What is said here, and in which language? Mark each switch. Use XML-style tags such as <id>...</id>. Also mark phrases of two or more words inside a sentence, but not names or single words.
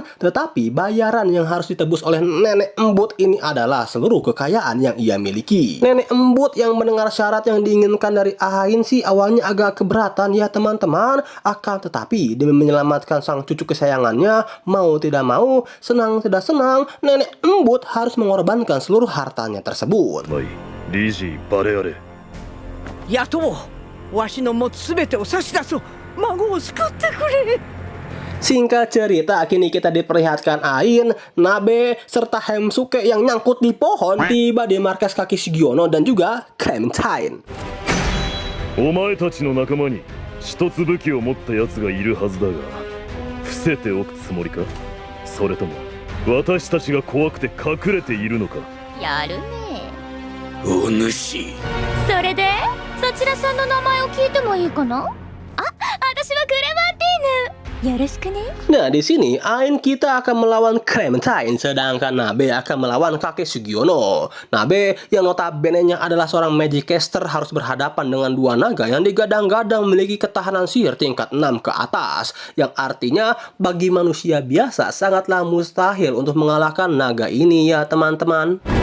<id>Tetapi bayaran yang harus ditebus oleh Nenek Embut ini adalah seluruh kekayaan yang ia miliki. Nenek Embut yang mendengar syarat yang diinginkan dari Ainz sih awalnya agak keberatan ya teman-teman. Akan tetapi demi menyelamatkan sang cucu kesayangannya, mau tidak mau, senang tidak senang, Nenek Embut harus mengorbankan seluruh hartanya tersebut.</id> <ja>はい、リージー・バレアレ。雇おう。わしの持つすべてを差し出そう。孫を救ってくれ。</ja> <id>Singkat cerita, kini kita diperlihatkan Ainz, Nabe, serta Heimsuke yang nyangkut di pohon tiba di markas kaki Sugiono dan juga Clementine.</id> <ja>お前たちの仲間に一つ武器を持った奴がいるはずだが、伏せておくつもりか？それとも私たちが怖くて隠れているのか？やるね。お主。それでそちらさんの名前を聞いてもいいかな？あ、私はクレマンティーヌ。よろしくね。</ja> <id>Nah, di sini Ain kita akan melawan Clementine, sedangkan Nabe akan melawan kakek Sugiono. Nabe yang notabene-nya adalah seorang</id> <en>magic caster</en> <id>harus berhadapan dengan dua naga yang digadang-gadang memiliki ketahanan sihir tingkat 6 ke atas, yang artinya bagi manusia biasa sangatlah mustahil untuk mengalahkan naga ini ya teman-teman.</id>